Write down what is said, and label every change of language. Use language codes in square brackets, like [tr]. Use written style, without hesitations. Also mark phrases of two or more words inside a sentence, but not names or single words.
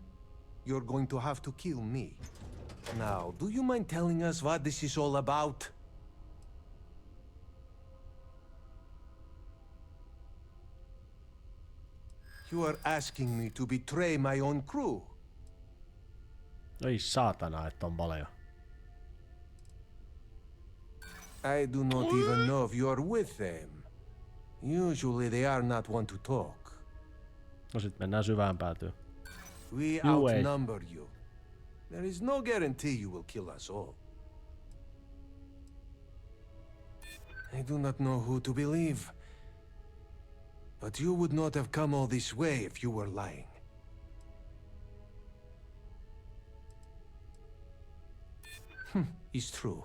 [en] You're going to have to kill me. Now, do you mind telling us what this is all about? You are asking me to betray my own crew. [fi] Ei saatana, että on paljon. [en] I do not even know if you are with them. Usually they are not one to talk. [fi] No sit mennään syvään päätyyn. [en] We You outnumber you. There is no guarantee you will kill us all. I do not know who to believe. But you would not have come all this way if you were lying. It's true.